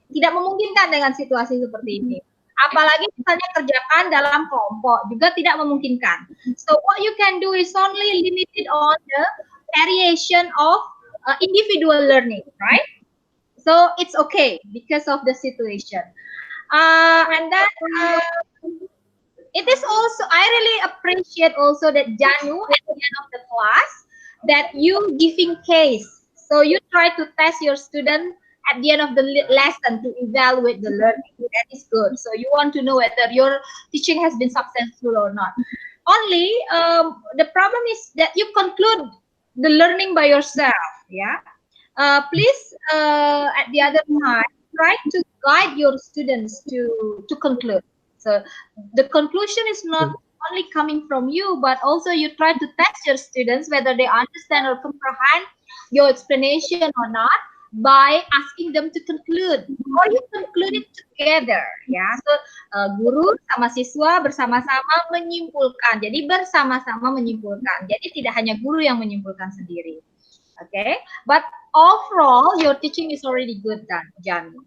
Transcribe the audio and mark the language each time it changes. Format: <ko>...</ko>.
<id>Tidak memungkinkan dengan situasi seperti ini. Apalagi misalnya kerjakan dalam kelompok juga tidak memungkinkan.</id> <en>So what you can do is only limited on the variation of individual learning, right? So it's okay because of the situation. And then it is also, I really appreciate also that Janu at the end of the class that you giving case. So you try to test your student at the end of the lesson to evaluate the learning. That is good. So you want to know whether your teaching has been successful or not. Only the problem is that you conclude the learning by yourself. Yeah. Please at the other time try to guide your students to conclude. So the conclusion is not only coming from you, but also you try to test your students whether they understand or comprehend your explanation or not by asking them to conclude, or you conclude it together.</en> <id>Ya, so guru sama siswa bersama-sama menyimpulkan. Jadi bersama-sama menyimpulkan. Jadi tidak hanya guru yang menyimpulkan sendiri.</id> <en>Okay, but overall your teaching is already good, Janu.</en>